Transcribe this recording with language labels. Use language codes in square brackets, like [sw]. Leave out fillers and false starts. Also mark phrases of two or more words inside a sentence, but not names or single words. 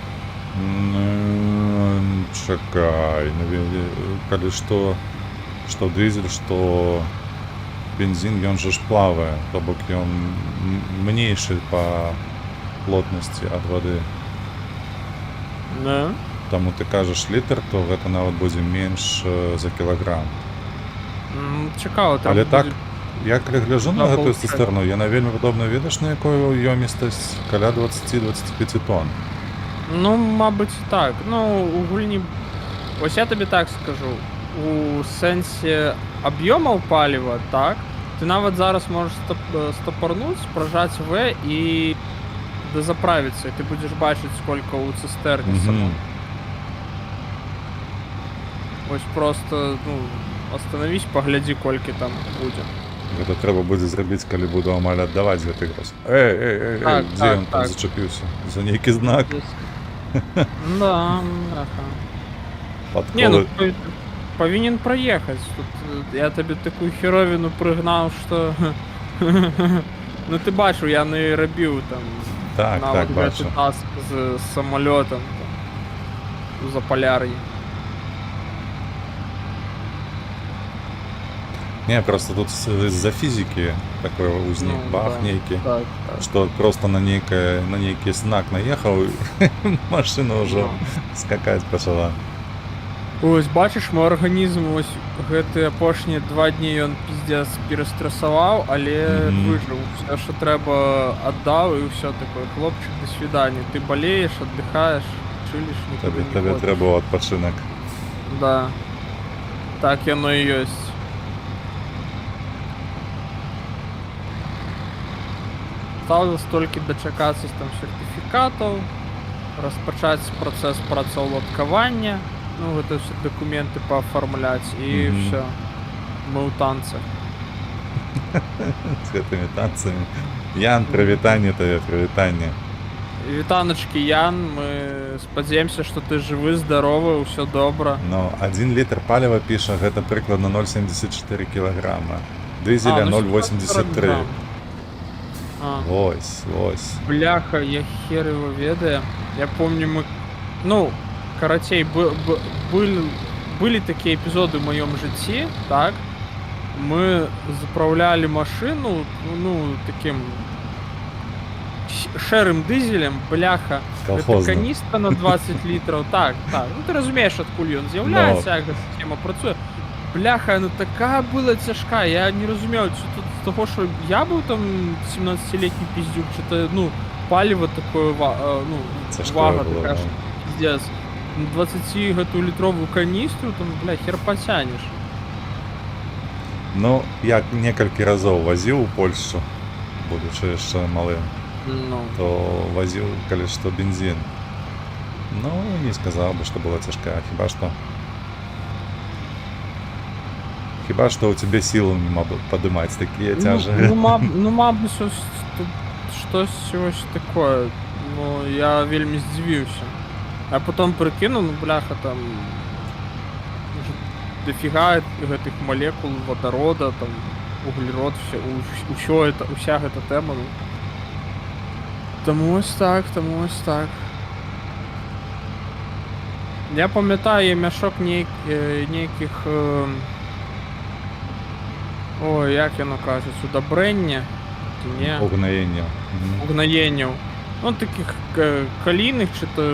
[be] Чакай, калі што дызель, што бензин, ён же ж плавае, то бок ён менейшы па плотнасці ад вады. Да. Таму ты кажаш літр, то гэта нават будзе менш за кілаграм. [uk] Цікаво, там Але так, буде... [be] я калі гляджу на Да, гэтую [ru] получается. [be] цистерну, яна вельмі падобна, ведаш, на якую ёмістасць каля 20-25 тонн. [uk] Ну, мабуть, так. Ну, у гульні... Ось я тобі так скажу. У сенсі об'ємів палива, так, ти навіть зараз можеш стопорнути, прожати В і дозаправиться, [ru] и ты будешь бачить, сколько у цистерни само. [uk] Ось просто, ну, остановись, погляди, кольки там буде. [be] Гэта трэба будзе зрабіць, калі буду амаль аддаваць гэты гроз. Эй, Так, дзе так, ён там так. зачапіўся? За нейкі знак? Да, [uk] бляха. Не, ну повинен проехать. Тут я тебе такую херовину пригнав, що. Ну ти бачив, я не робив там Так, бачу. таск з самольотом там, за поляр'ї. [ru] Не, просто тут из-за физики такой узник, Ну, бах, да. некий, Так. что просто на некий знак наехал, и машина уже Ну. скакать пошла. [uk] Ось, бачиш, мой організм ось гэты апошнія 2 дні ён пиздец перестресував, але вижив. Все, що треба, віддав, і все таке. Хлопчик, [ru] до свидания. [uk] Ти болеєш, віддихаєш, чилиш, нікуди не Тебе ходиш. треба відпочинок. Да. Так яно і есть. Осталось тільки дочекатися там сертифікатів, розпочати процес працевлаштування, ну, [ru] это все документы пооформлять, и все. Мы у танцах. С этими танцами. [uk] Ян, привітання тебе, привітання. Вітаночки, Ян, мы сподіваємося, що ти живий, здоровий, все добре. Ну, 1 літр палива пише, гэта прикладно 0,74 кілограма. Дизеля 0,83. Ось. [ru] Бляха, я хер его ведаю. Я помню, мы... Ну, короче, были такие эпизоды в моем житті, так? Мы заправляли машину, ну, таким шерым дизелем, бляха. Колхозно. [uk] Это каністра на 20 літрів, так. Ну ти розумієш, откуда він з'являється, як схема працює. Бляха, ну така була тяжка, я не розумію, чи тут з того, що я був там 17-летний пиздюк, чи то, ну, паліво такое, ну, вага така, що пиздец. 20-літрову каністру, там, бля, хер потянеш. [be] Ну, я некалькі разоў возил у Польшу, будучи яшчэ малым. Ну. То возил, калі што, бензин. [ru] Ну, не сказал бы, что была тяжкая, хіба что у тебя силы нема подымать такие тяжи. [uk] Ну, мабуть, щось такое. Ну, я вельми здивився. А потом прикинув, ну, бляха, там дофіга гэтых молекул водорода, там, углерод, уся эта тема. Ну. Тому ось так. Я пам'ятаю мішок нейких... [be] Ой, як яно кажуть, удобрення? [uk] Угноєння. Ну, таких калійних, чи то...